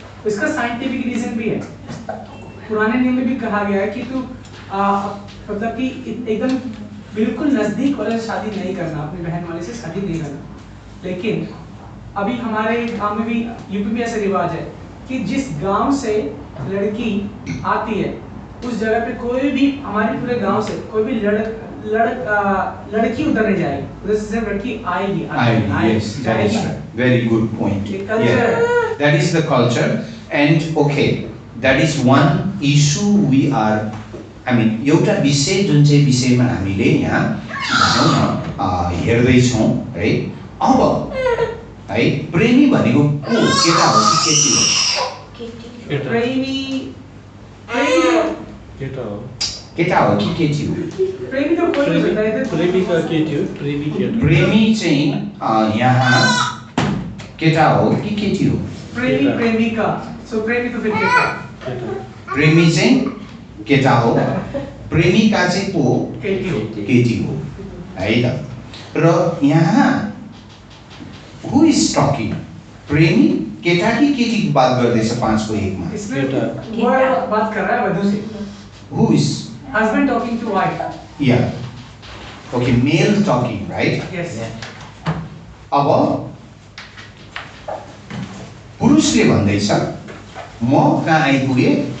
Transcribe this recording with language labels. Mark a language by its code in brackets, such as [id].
[hi] इसका scientific reason भी है। पुराने नियम में भी कहा गया है कि तू मतलब कि एकदम बिल्कुल नजदीक वाले से शादी नहीं करना, अपनी बहन वाले से शादी नहीं करना। लेकिन अभी हमारे गांव में भी यूपी में ऐसा रिवाज है कि जिस गांव से लड़की आती है उस जगह पे कोई भी हमारे पूरे गांव से कोई भी लड़की उधर नहीं जाएगी, उधर से सिर्फ लड़की आएगी। [en] Yes, that is very good point. Yeah, that is the culture, and okay, that is one issue we are. I mean, [ne] एउटा विषय जुन चाहिँ विषयमा हामीले यहाँ भनौँ न हेर्दै छौँ है। अब है प्रेमी भनेको को केटा हो कि केटी हो? प्रेमी केटा हो। केटा हो कि केटी हो? [hi] प्रेमी तो कोई नहीं होता है। [ne] प्रेमिका केटी हो, प्रेमी केटा। प्रेमी चाहिँ यहाँ केटा हो कि केटी हो? [hi] प्रेमी प्रेमिका। सो प्रेमी तो फिर केटा। [ne] प्रेमी चाहिँ केटा हो, प्रेमिका चाहिँ को केटी हो। केटी हो है त। र यहाँ [en] Who is talking? [ne] प्रेमी केटा कि केटी [hi] की बात [ne] गर्दैछ 5 को 1 मा? [hi] इसमें वो बात कर रहा है वधु से। [en] Who is husband talking to wife? Yeah. Okay, male talking, right? Yes. [ne] अब पुरुषले भन्दैछ म कहाँ आइपुगे?